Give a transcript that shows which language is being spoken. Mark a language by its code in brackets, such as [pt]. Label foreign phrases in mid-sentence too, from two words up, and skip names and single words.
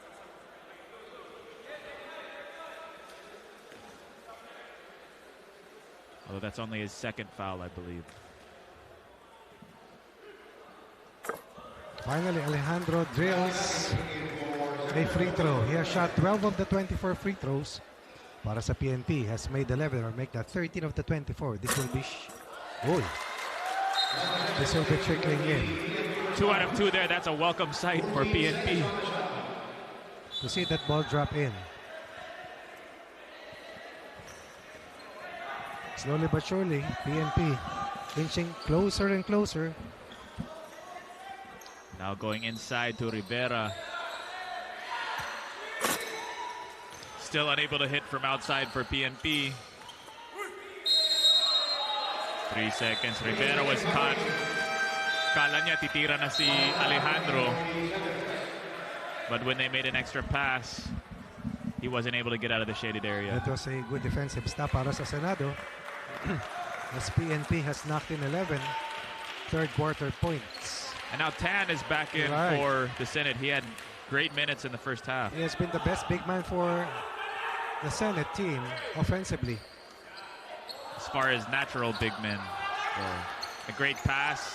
[en] Although that's only his second foul, I believe. Finally, Alejandro drills a free throw. He has shot 12 of the 24 free throws. [tl] Para sa PNP, [en] has made 11 or make that 13 of the 24. This will be this will be trickling in. 2 out of 2 there. That's a welcome sight for PNP. To see that ball drop in. Slowly but surely, PNP inching closer and closer. Now going inside to Rivera. Still unable to hit from outside for PNP. 3 seconds. Rivera was caught. [tl] Kala niya titira na si Alejandro. [en] But when they made an extra pass, he wasn't able to get out of the shaded area. That was a good defensive stop [tl] para sa Senado. [en] As PNP has knocked in 11 third quarter points. And now Tan is back in for the Senate. He had great minutes in the first half. He has been the best big man for the Senate team offensively. As far as natural big men. So, a great pass.